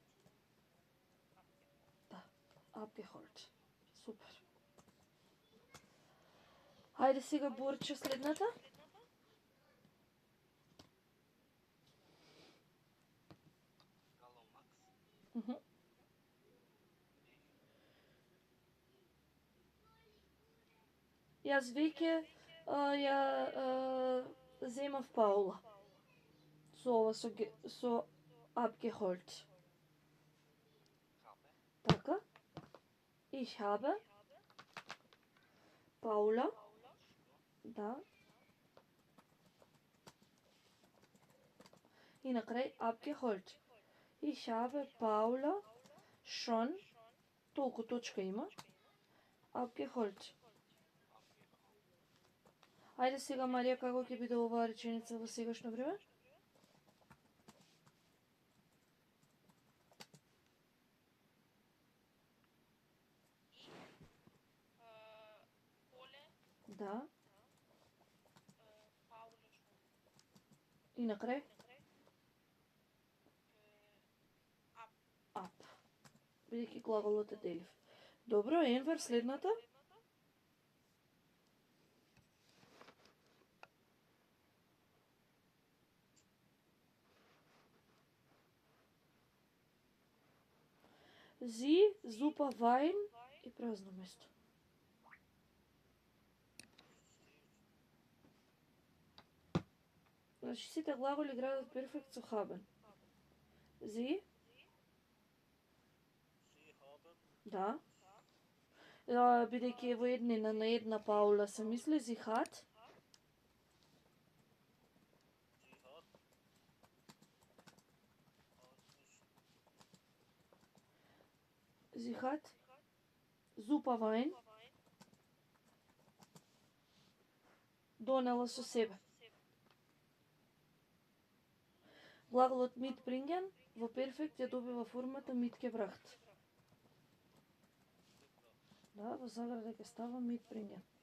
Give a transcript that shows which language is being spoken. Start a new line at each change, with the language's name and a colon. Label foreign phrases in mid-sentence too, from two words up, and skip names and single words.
Macedonian: Да, abgeholt. Супер. Хајде сега Борче следната.
German: Hallo Max,
Macedonian: Јас веќе ја земав Паула. Со ова со abgeholt.
German: habe, Така. Ich habe Paula.
Macedonian: Да. И на крај abgeholt.
German: Ich habe Paula schon,
Macedonian: толку точка има, abgeholt. Ајде сега, Марија, како ќе биде оваа реченица во сегашно време? Поле Да.
German: Paula schon.
Macedonian: И на крај
German: Ab. up.
Macedonian: Бидејќи глаголот е делив. Добро, Енвер, следната.
German: Sie, super Wein
Macedonian: и празно место. Значи сите глаголи градат перфект со haben. Sie?
German: Sie haben,
Macedonian: Да. Бидејќи е во еднина на една Паула се мисли
German: sie hat. sie hat, Sie hat super Wein
Macedonian: донела со себе. Глаголот mitbringen во перфект ја добива формата mitgebracht. Да, во заграда ќе става mitbringen.